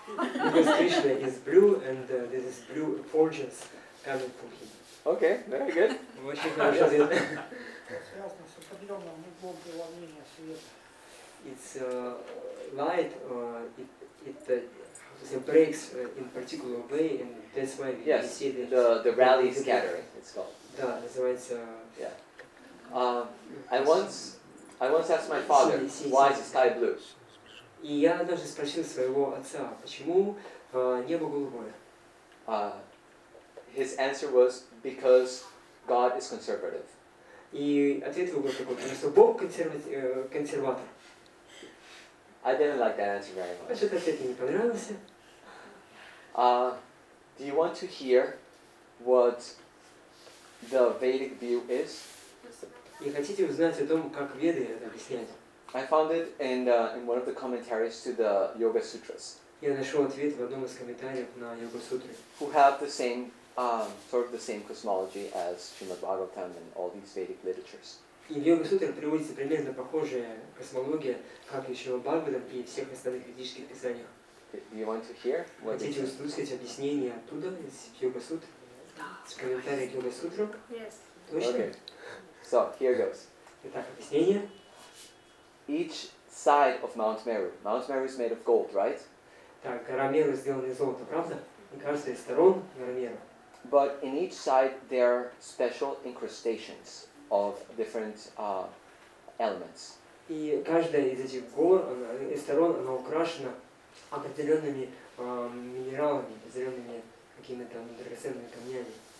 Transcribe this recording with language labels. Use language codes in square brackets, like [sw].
[en] Because Krishna is blue, and this is blue effulgence coming from him. Okay, very good. [ru] Очень хороший ответ. Связано с определенным углом преломления света. [en] It's light, it breaks in particular way, and that's why we Yes, see the rally scattering, it's called. [ru] Да, называется. [en] Yeah. I once asked my father, why is the sky blue? [ru] И я однажды спросил своего отца, почему небо голубое? [en] His answer was, because God is conservative. [ru] И ответ его был такой, потому что Бог консерватор. [en] I didn't like that answer very much. [ru] Этот ответ мне не понравился. [en] Do you want to hear what the Vedic view is? [ru] И хотите узнать о том, как Веды это объясняют? [en] I found it in one of the commentaries to the Yoga Sutras, [ru] Я нашел ответ в одном из комментариев на Йога-сутры, [en] who have the same sort of the same cosmology as Srimad Bhagavatam and all these Vedic literatures. [ru] И в Йога-сутрах приводится примерно похожая космология, как и Шримад Бхагаватам и всех остальных ведических писаниях. [en] Do you want to hear what it [ru] Хотите [en] is? [ru] услышать объяснение оттуда, из Йога-сутр, с комментариев к Йога-сутрам? [en] Yes. [ru] Точно? [en] Okay. So here goes. [ru] Итак, объяснение. [en] Each side of Mount Meru. Mount Meru is made of gold, right? [ru] Так, гора Меру сделана из золота, правда? И каждая из сторон гора Меру. [en] But in each side there are special incrustations of different elements. [ru] И каждая из этих гор, из сторон, она украшена определенными минералами, определенными какими-то драгоценными камнями.